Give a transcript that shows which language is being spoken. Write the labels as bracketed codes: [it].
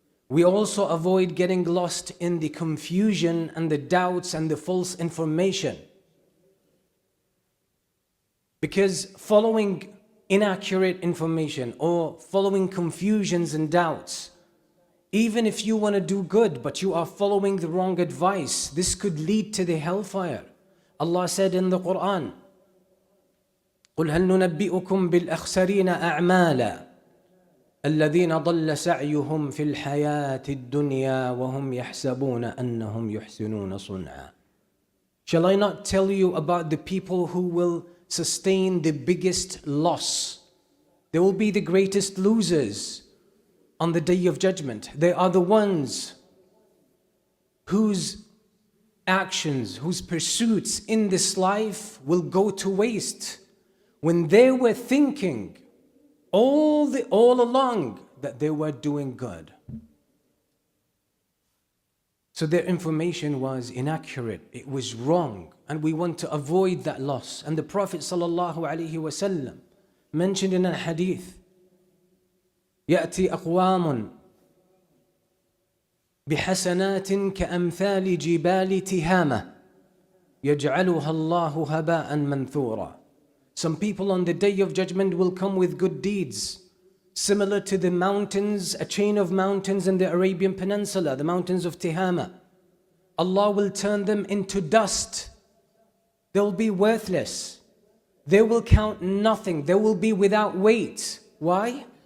[en] We also avoid getting lost in the confusion and the doubts and the false information. Because following inaccurate information or following confusions and doubts, even if you want to do good but you are following the wrong advice, this could lead to the hellfire. Allah said in the Quran, [ar] قُلْ هَلْ نُنَبِّئُكُمْ بِالْأَخْسَرِينَ أَعْمَالًا الَّذِينَ ضَلَّ سَعْيُهُمْ فِي الْحَيَاةِ الدُّنْيَا وَهُمْ يَحْسَبُونَ أَنَّهُمْ يُحْسِنُونَ صُنْعًا. [en] Shall I not tell you about the people who will sustain the biggest loss? They will be the greatest losers on the Day of Judgment. They are the ones whose actions, whose pursuits in this life will go to waste, when they were thinking all along that they were doing good. So their information was inaccurate, it was wrong, and we want to avoid that loss. And the Prophet ﷺ mentioned in a hadith, [ar] يأتي أقوام بحسنات كأمثال جبال تهامة يجعلها الله هباء منثورا. [en] Some people on the day of judgment will come with good deeds, similar to the mountains, a chain of mountains in the Arabian Peninsula, the mountains of Tihama. Allah will turn them into dust. They will be worthless. They will count nothing. They will be without weight. Why?